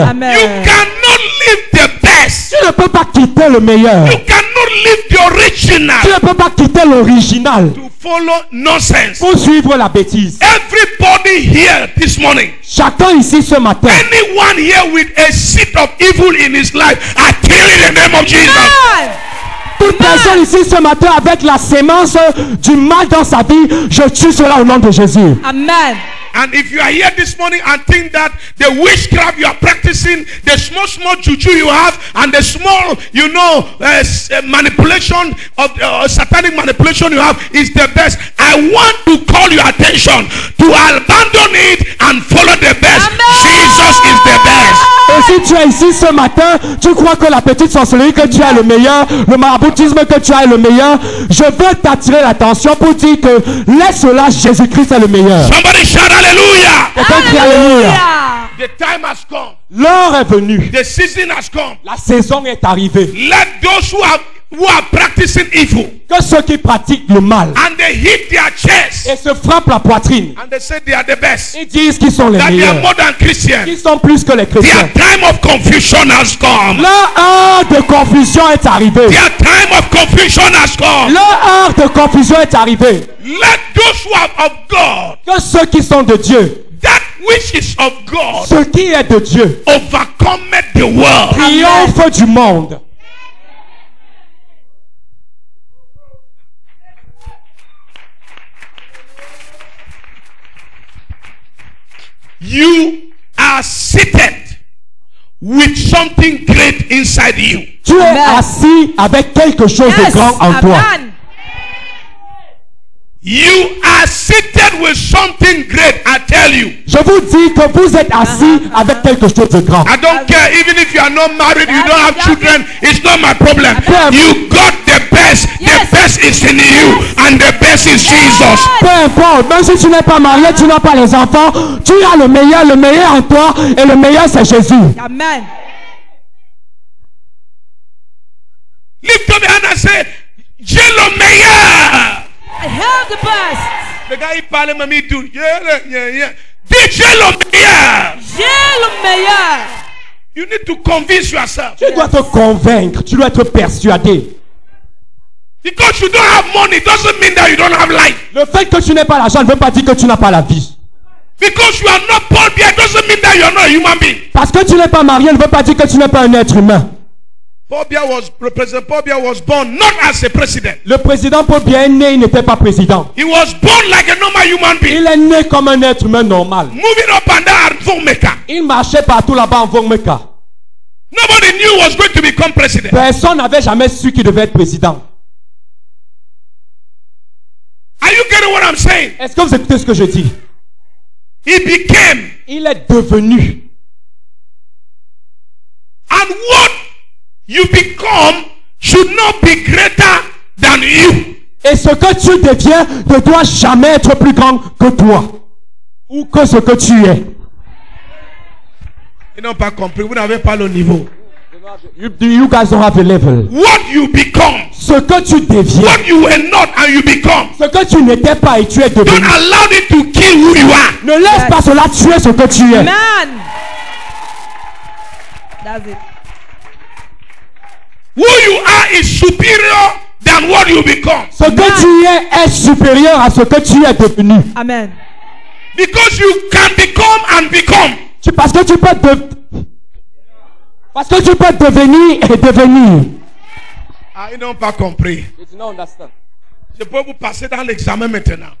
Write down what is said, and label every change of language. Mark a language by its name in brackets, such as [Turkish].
[English] Amen. You cannot live the best. [French] Tu ne peux pas quitter le meilleur. [English] You cannot live the original [French] Tu ne peux pas quitter l'original [English] to follow nonsense. [French] pour suivre la bêtise. [English] Everybody here this morning, [French] Chacun ici ce matin, [English] anyone here with a seed of evil in his life, I kill in the name of Jesus. Amen. [French] toute personne ici ce matin avec la sémence du mal dans sa vie, je tue cela au nom de Jésus. Amen. [English] And if you are here this morning and think that the witchcraft you are practicing, the small juju you have, and the small, you know, manipulation of satanic manipulation you have is the best, I want to call your attention to abandon it and follow the best. Amen. Jesus is the best. [French] Et si tu es ici ce matin, tu crois que la petite sorcellerie que tu as est le meilleur, le maraboutisme que tu as est le meilleur, je veux t'attirer l'attention pour dire que laisse-la, Jésus-Christ est le meilleur. [English] Somebody shout hallelujah. [French] Quelqu'un crie alléluia. [English] The time has come. [French] L'heure est venue. [English] The season has come. [French] La saison est arrivée. [English] Let those who are practicing evil [French] Que ceux qui pratiquent le mal [English] and they hit their chest [French] et se frappent la poitrine, [English] and they say they are the best, [French] ils disent qu'ils sont les [English] that they are [French] meilleurs, [English] more than Christians. [French] qu'ils sont plus que les chrétiens. [English] Their time of confusion has come. [French] L'heure de confusion est arrivée. [English] Their time of confusion has come. [French] L'heure de confusion est arrivée. [English] Let those who are of God, [French] Que ceux qui sont de Dieu, [English] that which is of God, [French] ce qui est de Dieu, [English] overcome the world. [French] triomphe du monde. [English] You are seated with something great inside you. [French] Tu es Amen. assis avec quelque chose de [English] Yes. [French] grand en toi. Amen. [English] You are seated with something great, I tell you. [French] Je vous dis que vous êtes assis avec quelque chose de grand. [English] I don't care, even if you are not married, you don't have children, it's not my problem. Amen. You got the best. Yes. The best is in you, and the best is Jesus. [French] Peu importe, même si tu n'es pas marié, tu n'as pas les enfants, tu as le meilleur en toi, et le meilleur c'est Jésus. Amen. [English] Lift up your hand and say, [French] j'ai le meilleur. [English] I have the best. [French] Le gars, il parle, mais il dit, yeah. Dis, j'ai le meilleur. J'ai le meilleur. [English] You need to convince yourself. [French] Tu dois te convaincre, tu dois être persuadé. [English] Because you don't have money doesn't mean that you don't have life. [French] Le fait que tu n'aies pas l'argent ne veut pas dire que tu n'as pas la vie. [English] Because you are not Paul Biya doesn't mean that you are not a human being. [French] Parce que tu n'es pas marié ne veut pas dire que tu n'es pas un être humain. [English] President Paul Biya was born not as a president. [French] Le président Paul Biya est né, il n'était pas président. [English] He was born like a normal human being. [French] Il est né comme un être humain normal. [English] Moving up and down at Vomeka. [French] Il marchait partout là-bas en Vomeka. [English] Nobody knew was going to become president. [French] Personne n'avait jamais su qu'il devait être président. [English] Are you getting what I'm saying? [French] Est-ce que vous écoutez ce que je dis? [English] He became. [French] Il est devenu. [English] And what you become should not be greater than you. [French] Et ce que tu deviens ne doit jamais être plus grand que toi. Ou que ce que tu es. Ils n'ont pas compris. Vous n'avez pas le niveau. [English] You guys don't have a level. What you become. [French] Ce que tu deviens. [English] What you were not and you become. [French] Ce que tu n'étais pas et tu es devenu. [English] Don't allow it to kill who you are. [French] Ne laisse pas cela tuer ce que tu es. [English] Amen. That's it. Who you are is superior than what you become. [French] Ce que tu es supérieur à ce que tu es devenu. Amen. [English] Because you can become and become. [French] Parce que tu peux devenir et devenir. Ah, ils n'ont pas compris. Je peux vous passer dans l'examen maintenant.